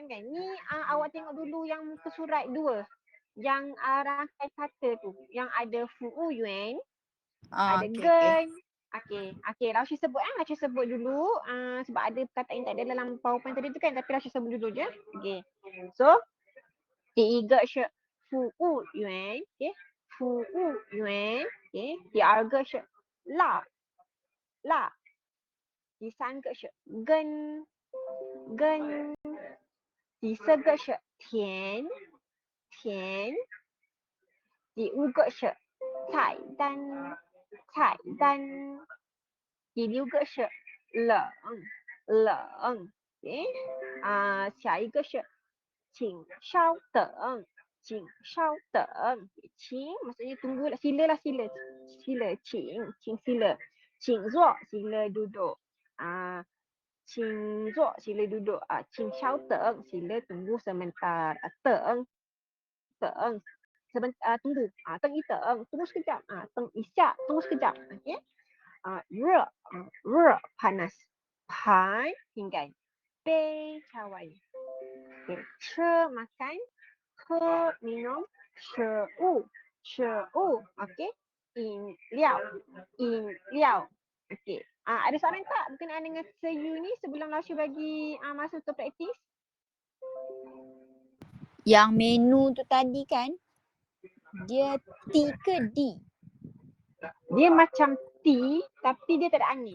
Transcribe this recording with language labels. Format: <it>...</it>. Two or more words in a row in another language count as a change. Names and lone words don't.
<ms>Ni awak tengok dulu yang muka surat 2. Yang rangkai kata tu. Yang ada Fu Yuan. Ada Gen. Okay. Lausha sebut Lausha sebut dulu. Sebab ada perkataan yang tak ada dalam PowerPoint tadi tu kan. Tapi Lausha sebut dulu je. Okay. So,</ms> <zh>第一个是服务员 okay. 服务员 okay. 第二个是辣第三个是根第四个是甜第五个是菜单第六个是冷 okay. 下一个是请稍等请</zh> <ms>maksudnya tunggu lah, sila</ms> <zh>请坐</zh> <ms>sila duduk</ms> <zh>请坐</zh> <ms>sila duduk</ms> <zh>请稍等</zh> <ms>sila tunggu sebentar 等 sebentar tunggu</ms> <zh>等一等</zh> <ms>tunggu sekejap</ms> <zh>等一下</zh> <ms>tunggu sekejap okey 热 panas 排 pinggan 杯 cawan okay.</ms> <zh>吃 makan 喝 minum 食物 okey 饮料 okey.</zh> <ms>Ada soalan tak berkenaan dengan SEU ni sebelum Lausha bagi masa untuk praktis? Yang menu tu tadi kan, dia T ke D? Dia macam T tapi dia tak ada angin.</ms>